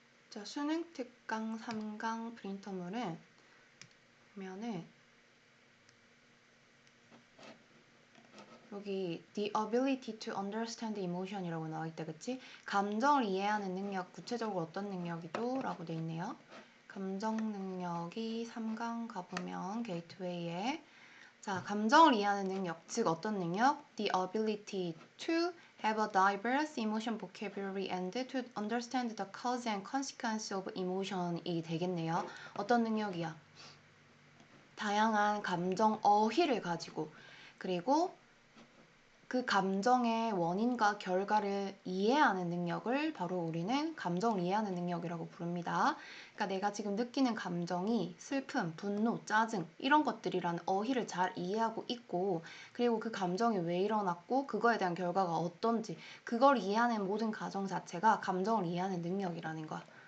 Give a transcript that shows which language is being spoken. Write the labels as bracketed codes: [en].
[ko] 자, 수능 특강 3강 프린터물은 보면은 여기 [en] the ability to understand emotion [ko] 이라고 나와있다, 그치? 감정을 이해하는 능력, 구체적으로 어떤 능력이죠? 라고 돼 있네요. 감정 능력이 3강 가보면 게이트웨이에 자, 감정을 이해하는 능력, 즉 어떤 능력? [en] The ability to have a diverse emotion vocabulary and to understand the cause and consequence of emotion [ko] 이 되겠네요. 어떤 능력이야? 다양한 감정 어휘를 가지고 그리고 그 감정의 원인과 결과를 이해하는 능력을 바로 우리는 감정을 이해하는 능력이라고 부릅니다. 그러니까 내가 지금 느끼는 감정이 슬픔, 분노, 짜증 이런 것들이라는 어휘를 잘 이해하고 있고 그리고 그 감정이 왜 일어났고 그거에 대한 결과가 어떤지 그걸 이해하는 모든 과정 자체가 감정을 이해하는 능력이라는 거야.